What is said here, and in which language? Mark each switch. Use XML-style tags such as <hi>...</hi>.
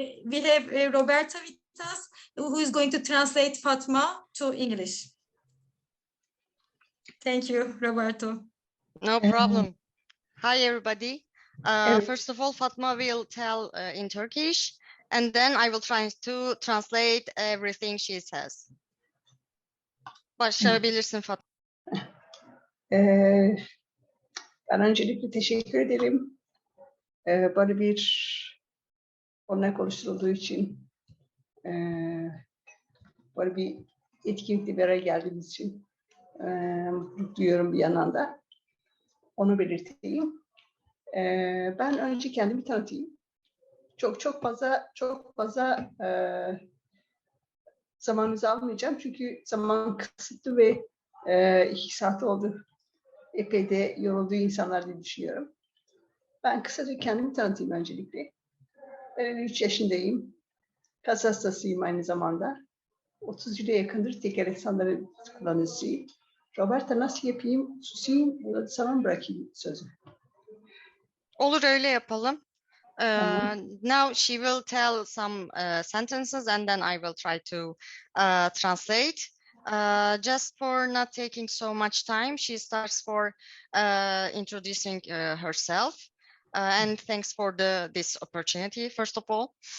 <en>We have Roberta with us, who is going to translate Fatma to English. Thank you, Roberto. No problem. Hi, everybody. First of all, Fatma will tell in Turkish, and then I will try to translate everything she says.</en> <tr>Başlayabilirsin Fatma. Ben öncelikle teşekkür ederim. Böyle bir örnek oluşturulduğu için, böyle bir etkinlikle bir araya geldiğimiz için mutluluk duyuyorum bir yandan da. Onu belirteyim. Ben önce kendimi tanıtayım. Çok fazla zamanınızı almayacağım çünkü zaman kısıtlı ve 2 saat oldu. Epey de yorulduğu insanlar diye düşünüyorum. Ben kısaca kendimi tanıtayım öncelikle. Ben 53 yaşındayım. Kas hastasıyım aynı zamanda. 30 yıla yakındır tekerlekli sandalye kullanıcısıyım. Roberta nasıl yapayım? Susayım, sana bırakayım sözü. Olur, öyle yapalım.</tr> <en>Now she will tell some sentences and then I will try to translate. Just for not taking so much time, she starts for introducing herself. And thanks for this opportunity, first of all.</en>